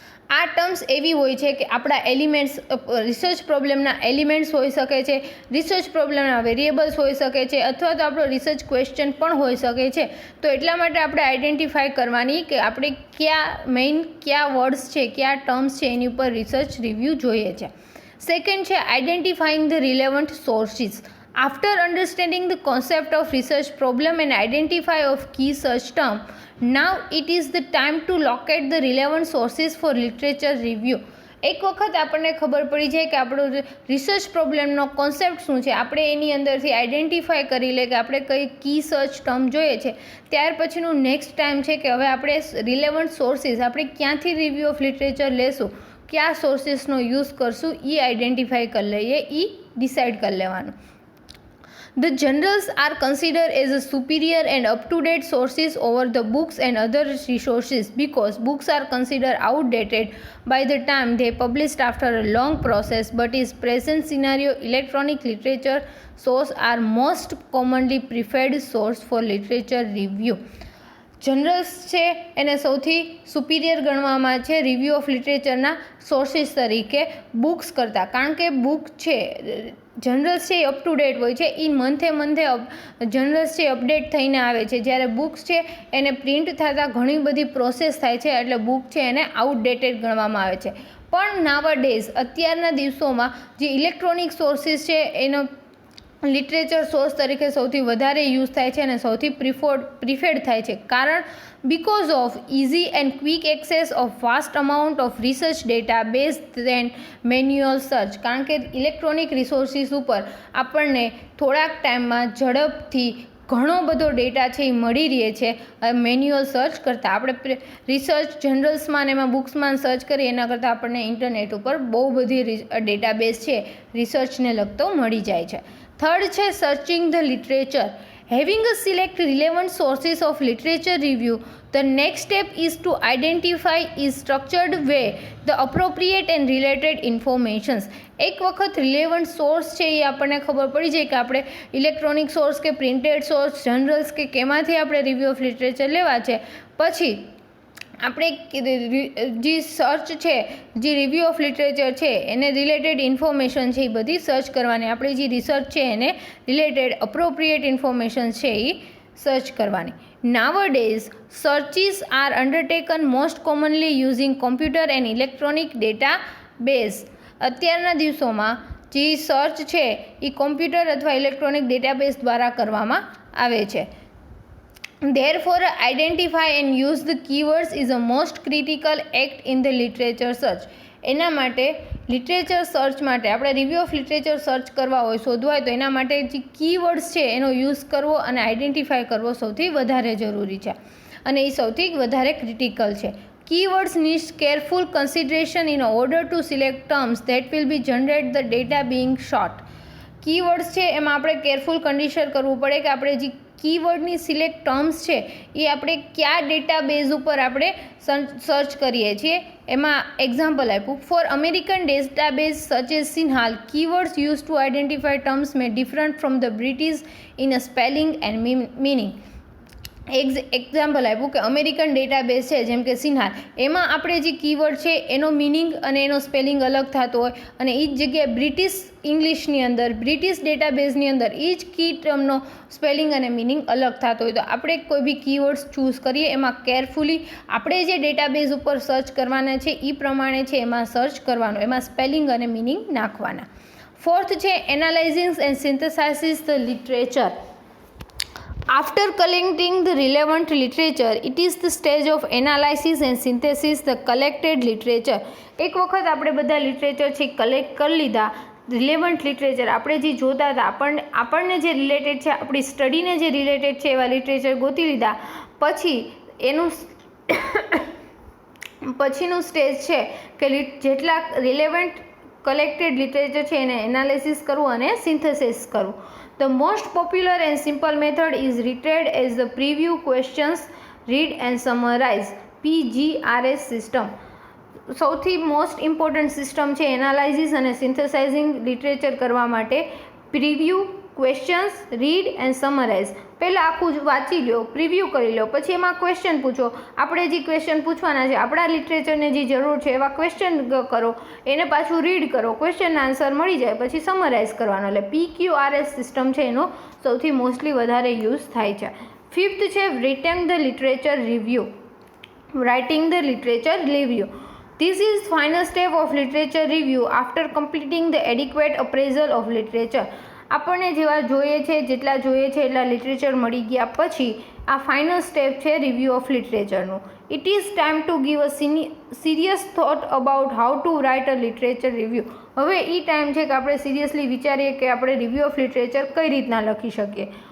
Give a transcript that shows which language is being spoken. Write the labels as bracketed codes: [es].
[gu] આ ટર્મ્સ એવી હોય છે કે આપણા એલિમેન્ટ્સ, રિસર્ચ પ્રોબ્લેમના એલિમેન્ટ્સ હોઈ શકે છે, રિસર્ચ પ્રોબ્લેમના વેરિયેબલ્સ હોઈ શકે છે, અથવા તો આપણો રિસર્ચ ક્વેશ્ચન પણ હોઈ શકે છે. તો એટલા માટે આપણે આઇડેન્ટિફાઈ કરવાની કે આપણે કયા વર્ડ્સ છે, કયા ટર્મ્સ છે એની ઉપર રિસર્ચ રિવ્યૂ જોઈએ છે. [en] Second છે identifying the relevant sources. After understanding the concept of research problem and identify of key search term, now it is the time to locate the relevant sources for literature review. [gu] એક વખત આપણને ખબર પડી જાય કે આપણો રિસર્ચ પ્રોબ્લેમનો કોન્સેપ્ટ શું છે, આપણે એની અંદરથી આઇડેન્ટિફાઈ કરી લે કે આપણે કઈ કી સર્ચ ટર્મ જોઈએ છે, ત્યાર પછીનું નેક્સ્ટ ટાઈમ છે કે હવે આપણે રિલેવન્ટ સોર્સિસ, આપણે ક્યાંથી રિવ્યૂ ઓફ લિટરેચર લેશું, કયા સોર્સિસનો યુઝ કરશું એ આઇડેન્ટિફાઈ કરી લઈએ, એ ડિસાઇડ કરી લેવાનું. [en] The journals are considered as a superior and up-to-date sources over the books and other resources because books are considered outdated by the time they published after a long process, but in present scenario electronic literature sources are most commonly preferred source for literature review. [gu] જનરલ્સ છે એને સૌથી superior ગણવામાં છે review of લિટરેચરના sources તરીકે books કરતાં, કારણ કે book છે, જનરલ્સ છે એ અપ ટુ ડેટ હોય છે, એ મંથે જનરલ્સ છે અપડેટ થઈને આવે છે, જ્યારે બુક્સ છે એને પ્રિન્ટ થતાં ઘણી બધી પ્રોસેસ થાય છે એટલે બુક છે એને આઉટડેટેડ ગણવામાં આવે છે. પણ નાવડેઝ અત્યારના દિવસોમાં જે ઇલેક્ટ્રોનિક સોર્સિસ છે એનો લિટરેચર સોર્સ તરીકે સૌથી વધારે યુઝ થાય છે અને સૌથી પ્રિફર્ડ થાય છે. [en] કારણ because of easy and quick access of vast amount of research data based than manual search. [gu] કારણ કે ઇલેક્ટ્રોનિક રિસોર્સિસ ઉપર આપણને થોડાક ટાઈમમાં ઝડપથી ઘણો બધો ડેટા છે એ મળી રહે છે મેન્યુઅલ સર્ચ કરતાં. આપણે રિસર્ચ જનરલ્સમાં ને એમાં બુક્સમાં સર્ચ કરીએ એના કરતાં આપણને ઇન્ટરનેટ ઉપર બહુ બધી ડેટાબેઝ છે રિસર્ચને લગતો મળી જાય છે. [en] Third છે searching the literature. Having a select relevant sources of literature review, the next step is to identify in structured way the appropriate and related informations. [gu] એક વખત રિલેવન્ટ સોર્સ છે એ આપણને ખબર પડી જાય કે આપણે ઇલેક્ટ્રોનિક સોર્સ કે પ્રિન્ટેડ સોર્સ જનરલ્સ કે કેમાંથી આપણે રિવ્યૂ ઓફ લિટરેચર લેવા છે, પછી આપણે જે સર્ચ છે, જે રિવ્યૂ ઓફ લિટરેચર છે એને રિલેટેડ ઇન્ફોર્મેશન છે એ બધી સર્ચ કરવાની. આપણે જે રિસર્ચ છે એને રિલેટેડ અપ્રોપ્રિએટ ઇન્ફોર્મેશન છે એ સર્ચ કરવાની. [en] Nowadays, searches are undertaken most commonly using computer and electronic database. [gu] અત્યારના દિવસોમાં જે સર્ચ છે એ કોમ્પ્યુટર અથવા ઇલેક્ટ્રોનિક ડેટાબેઝ દ્વારા કરવામાં આવે છે. [en] Therefore, identify and use the keywords is a most critical act in the literature search. [gu] એના માટે લિટરેચર સર્ચ માટે આપણે રિવ્યૂ ઓફ લિટરેચર સર્ચ કરવા હોય, શોધવા હોય તો એના માટે જે કીવર્ડ્સ છે એનો યુઝ કરવો અને આઈડેન્ટિફાય કરવો સૌથી વધારે જરૂરી છે અને એ સૌથી વધારે ક્રિટિકલ છે. [en] Keywords needs careful consideration in order to select terms that will be generate the data being sought. [gu] Keywords છે એમાં આપણે કેરફુલ કન્ડિશન કરવું પડે કે આપણે જે કીવર્ડની સિલેક્ટ ટર્મ્સ છે એ આપણે કયા ડેટાબેઝ ઉપર આપણે સર્ચ કરીએ છીએ. એમાં એક્ઝામ્પલ આપ્યું, [en] For American database such as CINAHL, keywords use to identify terms may different from the British in a spelling and meaning. [gu] Example આપ્યું કે અમેરિકન ડેટાબેઝ છે જેમ કે સિન્હાલ, એમાં આપણે જે કીવર્ડ છે એનો મિનિંગ અને એનો સ્પેલિંગ અલગ થતો હોય અને એ જ જગ્યાએ બ્રિટિશ ઇંગ્લિશની અંદર, બ્રિટિશ ડેટાબેઝની અંદર એ જ કી ટર્મનો સ્પેલિંગ અને મિનિંગ અલગ થતો હોય. તો આપણે કોઈ બી કીવર્ડ્સ ચૂઝ કરીએ એમાં કેરફુલી આપણે જે ડેટાબેઝ ઉપર સર્ચ કરવાના છે એ પ્રમાણે છે એમાં સર્ચ કરવાનું, એમાં સ્પેલિંગ અને મિનિંગ નાખવાના. [en] Fourth છે analysing and synthesises the literature. After collecting the relevant literature, it is the stage of analysis and synthesis the collected literature. [gu] એક વખત આપણે બધા લિટરેચર છે કલેક્ટ કરી લીધા, રિલેવન્ટ લિટરેચર આપણે જે જોતા હતા, આપણને જે રિલેટેડ છે, આપણી સ્ટડીને જે રિલેટેડ છે એવા લિટરેચર ગોતી લીધા, પછી એનું પછીનું સ્ટેજ છે કે જેટલા રિલેવન્ટ કલેક્ટેડ લિટરેચર છે એને એનાલિસિસ કરવું અને સિન્થેસિસ કરવું. [en] The most popular and simple method is treated as the preview questions, read and summarize, PGRS system. [gu] સૌથી મોસ્ટ ઇમ્પોર્ટન્ટ સિસ્ટમ છે એનાલાઇઝિસ અને સિન્થેસાઇઝિંગ લિટરેચર કરવા માટે. [en] Preview, questions, read and summarise. [gu] પહેલાં આખું જ વાંચી લો, પ્રિવ્યૂ કરી લો, પછી એમાં ક્વેશ્ચન પૂછો. આપણે જે ક્વેશ્ચન પૂછવાના છે, આપણા લિટરેચરને જે જરૂર છે એવા ક્વેશ્ચન કરો, એને પાછું રીડ કરો, ક્વેશ્ચનના આન્સર મળી જાય, પછી સમરાઇઝ કરવાનો. એટલે PQRS સિસ્ટમ છે એનો સૌથી મોસ્ટલી વધારે યુઝ થાય છે. [en] Fifth છે writing the literature review. Writing the literature review. This is final step of literature review after completing the adequate appraisal of literature. [gu] આપણને જેવા જોઈએ છે, જેટલા જોઈએ છે એટલા લિટરેચર મળી ગયા પછી આ ફાઇનલ સ્ટેપ છે review of લિટરેચરનું. [en] It is time to give a serious thought about how to write a literature review. [gu] હવે એ ટાઈમ છે કે આપણે સિરિયસલી વિચારીએ કે આપણે રિવ્યૂ ઓફ લિટરેચર કઈ રીતના લખી શકીએ.